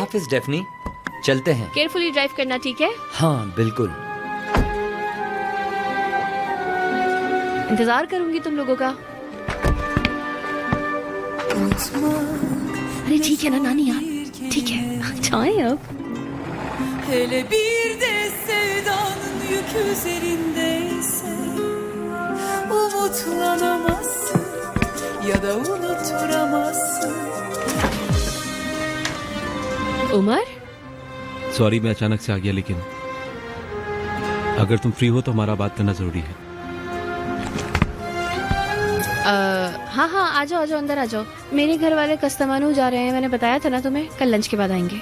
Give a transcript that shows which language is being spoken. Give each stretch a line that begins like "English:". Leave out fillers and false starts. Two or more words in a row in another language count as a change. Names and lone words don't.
Hindi: हाफिज डेफनी, चलते हैं।
English: carefully drive
Hindi: करना, ठीक है? हाँ बिल्कुल। इंतजार करूंगी तुम लोगों का। अरे ठीक है ना नानी यार, ठीक है, जाएं अब।
Turkish: Hele bir de sevdanın yükü üzerindeyse umutlanamazsın ya da unutturamazsın.
Hindi: उमर, सॉरी मैं अचानक से आ गया, लेकिन अगर तुम फ्री हो तो हमारा बात करना जरूरी है। हाँ हाँ, आ जाओ अंदर आ जाओ। मेरे घर वाले कस्तमानू जा रहे हैं, मैंने बताया था ना तुम्हें, कल लंच के बाद आएंगे।